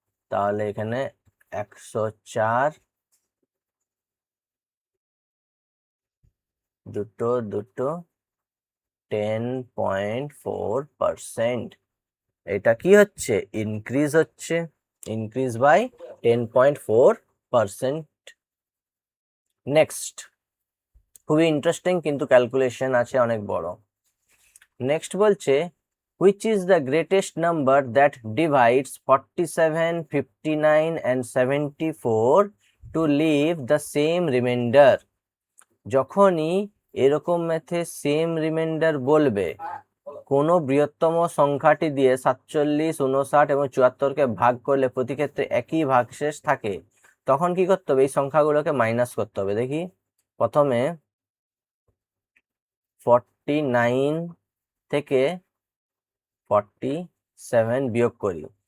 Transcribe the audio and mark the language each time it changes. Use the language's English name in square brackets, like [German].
[Bangla] তাহলে এখানে 104 দুটো 10.4%। এটা কি হচ্ছে? ইনক্রিজ হচ্ছে। Increase by 10.4%। নেক্সট, খুবই ইন্টারেস্টিং কিন্তু ক্যালকুলেশন আছে অনেক বড়। নেক্সট বলছে [English] which is the greatest number that divides 47, 59 and 74 to leave the same remainder। [Bangla] যখনই এরকম ম্যাথে সেম রিমাইন্ডার বলবে, কোনো বৃহত্তম সংখ্যাটি দিয়ে 47, 59 এবং 74কে ভাগ করলে প্রতি ক্ষেত্রে একই ভাগশেষ থাকে, তখন কি করতে হবে? এই সংখ্যাগুলোকে মাইনাস করতে হবে। দেখি, প্রথমে 49 থেকে 47 বিয়োগ করি।